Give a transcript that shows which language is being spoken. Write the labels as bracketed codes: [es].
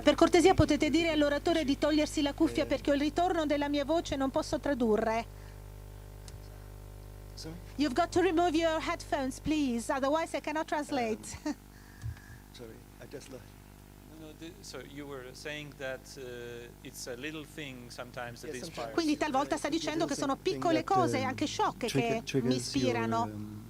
[it] Per cortesia potete dire all'oratore di togliersi la cuffia perché ho il ritorno della mia voce, non posso tradurre. [en] Sorry? You've got to remove your headphones, please, otherwise I cannot translate. Sorry, I just lost. So you were saying that it's a little thing sometimes that inspires. [it] Quindi talvolta sta dicendo che sono piccole cose, anche sciocche, che mi ispirano.